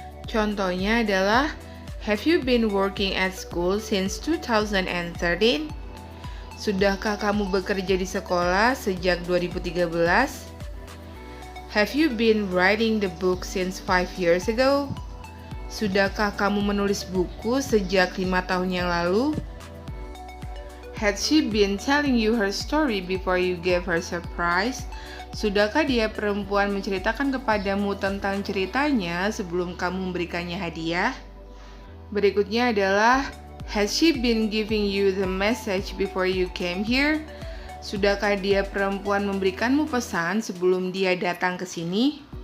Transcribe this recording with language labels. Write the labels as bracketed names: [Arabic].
[Indonesian] Contohnya adalah [English] have you been working at school since 2013? [Indonesian] Sudahkah kamu bekerja di sekolah sejak 2013? [English] Have you been writing the book since 5 years ago? [Indonesian] Sudahkah kamu menulis buku sejak 5 tahun yang lalu? [English] Had she been telling you her story before you gave her surprise? [Indonesian] Sudahkah dia perempuan menceritakan kepadamu tentang ceritanya sebelum kamu memberikannya hadiah? Berikutnya adalah [English] has she been giving you the message before you came here? [Indonesian] Sudahkah dia perempuan memberikanmu pesan sebelum dia datang ke sini?